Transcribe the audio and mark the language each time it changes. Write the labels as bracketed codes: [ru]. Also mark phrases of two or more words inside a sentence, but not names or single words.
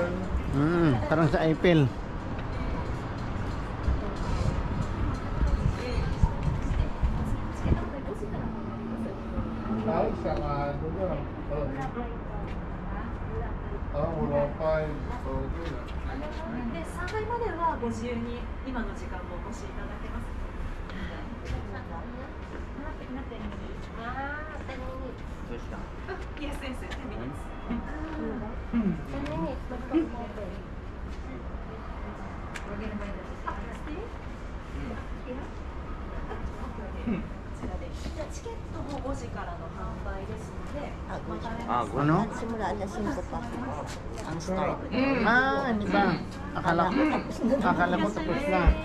[tl] Parang sa Eiffel. Ay, sarado na. Wala pa. Okay na. [ja] で、3階まではご自由に今の時間もお越しいただけます。 [en] Yes, yes, 10 minutes. [ja] チケットも5時からの販売ですので、 [tl] Ano? Simula alas 5 pa ang start. Hindi ba? Akala ko tapos na.